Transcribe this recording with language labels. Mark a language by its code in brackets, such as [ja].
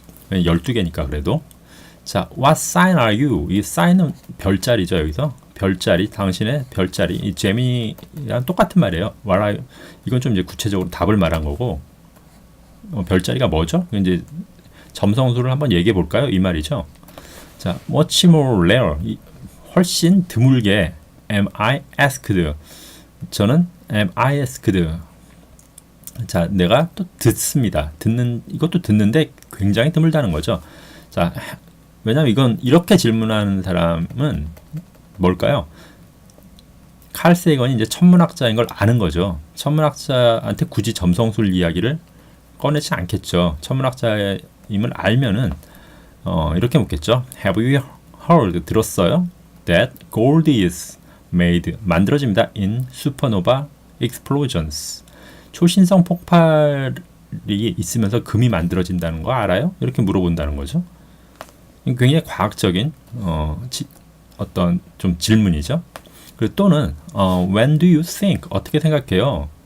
[ko] 12개니까 그래도. [en] 자, what sign are you? [ko] 이 sign은 별자리죠. 여기서 별자리, 당신의 별자리. 이 제미랑 똑같은 말이에요. [en] what are you? [ko] 이건 좀 이제 구체적으로 답을 말한 거고, 별자리가 뭐죠? 이제 점성술을 한번 얘기해 볼까요? 이 말이죠. 자, [en] much more rare. [ko] 훨씬 드물게 [en] am I asked. 저는 am I asked. [ko] 자, 내가 또 듣습니다. 이것도 듣는데 굉장히 드물다는 거죠. 자, 왜냐면 이건 이렇게 질문하는 사람은 뭘까요? 칼 세이건이 이제 천문학자인 걸 아는 거죠. 천문학자한테 굳이 점성술 이야기를 꺼내지 않겠죠. 천문학자임을 알면은 이렇게 묻겠죠. [en] Have you heard? [ko] 들었어요? [en] That gold is made [ko] 만들어집니다. [en] In supernova explosions. [ko] 초신성 폭발이 있으면서 금이 만들어진다는 거 알아요? 이렇게 물어본다는 거죠. 굉장히 과학적인 어떤 좀 질문이죠. 그리고 또는 [en] when do you think [ko] 어떻게 생각해요?